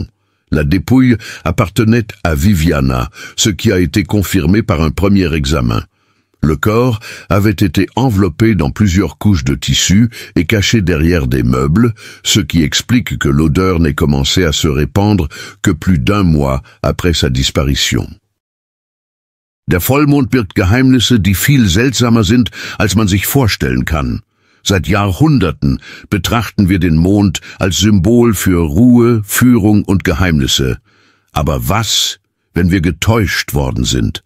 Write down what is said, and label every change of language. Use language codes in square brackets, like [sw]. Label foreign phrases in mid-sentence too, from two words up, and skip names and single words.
[fr] La dépouille appartenait à Viviana, ce qui a été confirmé par un premier examen. Le corps avait été enveloppé dans plusieurs couches de tissu et caché derrière des meubles, ce qui explique que l'odeur n'ait commencé à se répandre que plus d'1 mois après sa disparition. [de] Der Vollmond birgt Geheimnisse, die viel seltsamer sind, als man sich vorstellen kann. Seit Jahrhunderten betrachten wir den Mond als Symbol für Ruhe, Führung und Geheimnisse. Aber was, wenn wir getäuscht worden sind?